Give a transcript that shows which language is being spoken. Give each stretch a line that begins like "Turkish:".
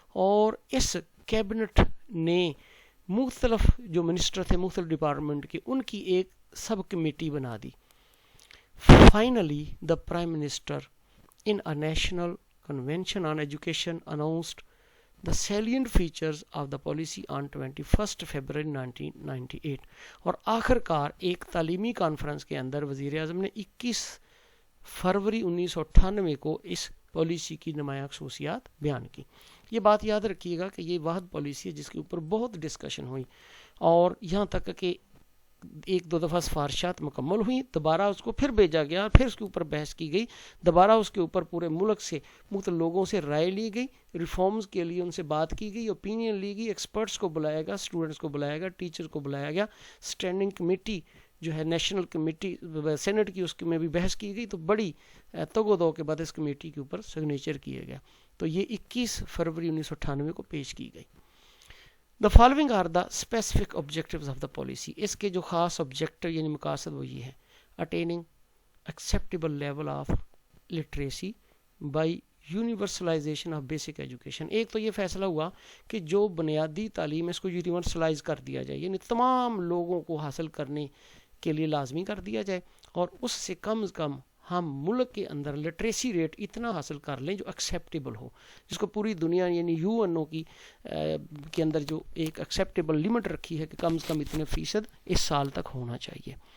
Urdu: اور اس کیبنٹ نے مختلف جو منسٹر تھے مختلف ڈپارٹمنٹ کے، ان کی ایک سب کمیٹی بنا دی.
English: Finally the prime minister in a national convention on education announced the salient features of the policy on 21 February 1998.
Urdu: اور آخر کار ایک تعلیمی کانفرنس کے اندر وزیر اعظم نے 21 فروری 1998 کو اس پالیسی کی نمایاں خصوصیات بیان کی. یہ بات یاد رکھیے گا کہ یہ واحد پالیسی ہے جس کے اوپر بہت ڈسکشن ہوئی اور یہاں تک کہ ایک دو دفعہ سفارشات مکمل ہوئی, دوبارہ اس کو پھر بھیجا گیا, پھر اس کے اوپر بحث کی گئی, دوبارہ اس کے اوپر پورے ملک سے مختلف لوگوں سے رائے لی گئی, ریفارمز کے لیے ان سے بات کی گئی, اوپینین لی گئی, ایکسپرٹس کو بلایا گیا, اسٹوڈنٹس کو بلایا گیا, ٹیچر کو بلایا گیا, اسٹینڈنگ کمیٹی جو ہے نیشنل کمیٹی سینٹ کی اس میں بھی بحث کی گئی, تو بڑی تگ و دو کے بعد اس کمیٹی کے اوپر سگنیچر کیے گیا. تو یہ 21 فروری 1998 کو پیش کی گئی.
English: The following are the specific objectives of the policy.
Urdu: اس کے جو خاص objective یعنی مقاصد وہ یہ ہے:
English: attaining acceptable level of literacy by universalization of basic education.
Urdu: ایک تو یہ فیصلہ ہوا کہ جو بنیادی تعلیم ہے اس کو یونیورسلائز کر دیا جائے, یعنی تمام لوگوں کو حاصل کرنے کے لیے لازمی کر دیا جائے, اور اس سے کم از کم ہم ملک کے اندر لٹریسی ریٹ اتنا حاصل کر لیں جو ایکسیپٹیبل ہو, جس کو پوری دنیا یعنی یو این او کی کے اندر جو ایک ایکسیپٹیبل لمٹ رکھی ہے کہ کم از کم اتنے فیصد اس سال تک ہونا چاہیے.